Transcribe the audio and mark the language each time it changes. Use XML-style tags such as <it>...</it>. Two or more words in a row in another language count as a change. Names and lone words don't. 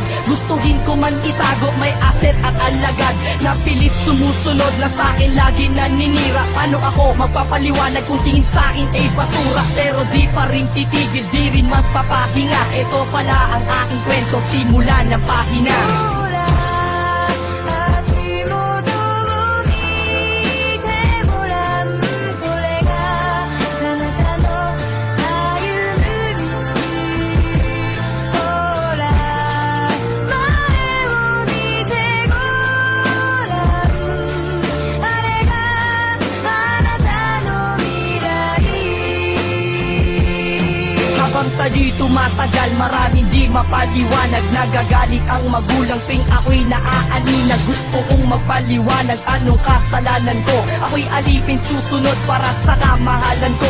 <tl>Gustuhin ko man itago, may aset at alagad. Napilit sumusunod na sa akin lagi naninira. Paano ako magpapaliwanag kung tingin sa akin ay basura? Pero di pa rin titigil, di rin magpapahinga. Ito pala ang aking kwento, simula ng pahina.</tl> <ja>ほら足元を見てごらん、これがあなたの歩む道。ほら前を見てごらん、あれがあなたの未来。</ja> <tl>Habang tayo'y tumatagal, maraming di mapaliwanag. Nagagalit ang magulang ting ako'y naaaninag. Gusto kong magpaliwanag anong kasalanan ko. Ako'y alipin susunod para sa kamahalan ko.</tl>